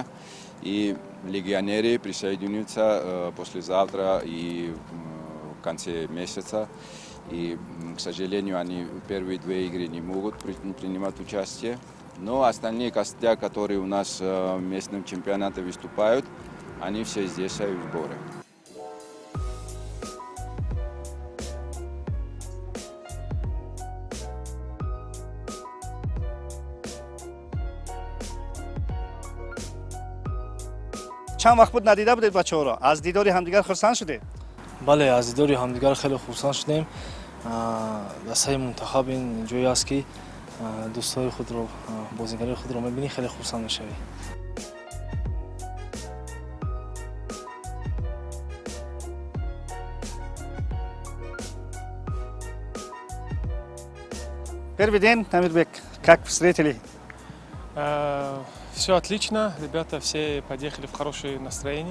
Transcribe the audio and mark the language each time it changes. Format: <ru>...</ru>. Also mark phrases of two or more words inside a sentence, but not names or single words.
<ru>И легионеры присоединятся послезавтра и в конце месяца. И, к сожалению, они в первые 2 игры не могут принимать участие. Но остальные костяк, которые у нас в местном чемпионате выступают, они все здесь в сборе.</ru> <tg>چند وقت بود ندیده بودید بچه‌ها را؟ از دیدار همدیگر خرسند شدید؟ بله، از دیدار همدیگر خیلی خرسند شدیم. دسته منتخب این جایی است که دوستای خود رو، بازیگرای خود رو می‌بینی، خیلی خرسند می‌شوی.</tg> <ru>Первый день, Тамирбек, как встретили? Все отлично, ребята все подъехали в хорошее настроение.</ru>